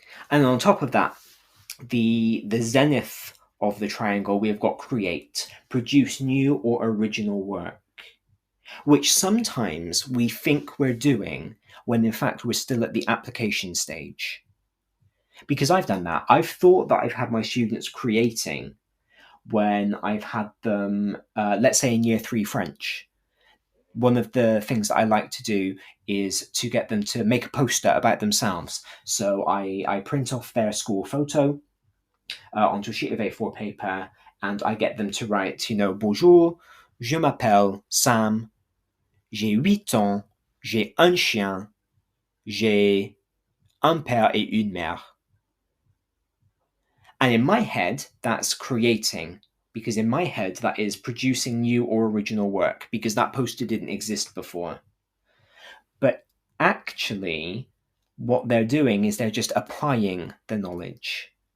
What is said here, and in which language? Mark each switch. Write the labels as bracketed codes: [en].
[en] And on top of that, the zenith of the triangle, we've got create, produce new or original work, which sometimes we think we're doing when in fact we're still at the application stage. Because I've done that. I've thought that I've had my students creating when I've had them, let's say in year 3 French. One of the things that I like to do is to get them to make a poster about themselves. So I print off their school photo onto a sheet of A4 paper, and I get them to write, [fr] bonjour, je m'appelle Sam, j'ai 8 ans, j'ai un chien, j'ai un père et une mère. [en] And in my head, that's creating, because in my head, that is producing new or original work, because that poster didn't exist before. actually what they're doing is they're just applying the knowledge.